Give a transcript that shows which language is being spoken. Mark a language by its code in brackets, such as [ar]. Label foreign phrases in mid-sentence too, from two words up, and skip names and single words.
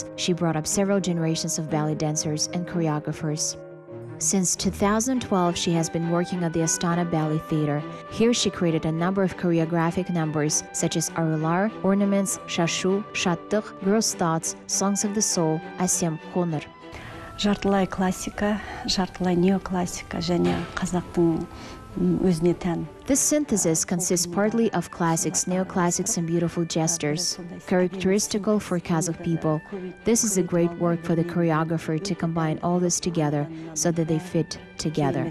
[en] She brought up several generations of ballet dancers and choreographers. Since 2012, she has been working at the Astana Ballet Theater. Here she created a number of choreographic numbers such as Arılar, Ornaments, Shashu, Shattıq, Girls' Thoughts, Songs of the Soul, Asem Honor. [kk] Жартылай классика, жартылай неоклассика және қазақтың өзіне тән. [en] This synthesis consists partly of classics, neoclassics, and beautiful gestures, characteristical for Kazakh people. This is a great work for the choreographer to combine all this together so that they fit together.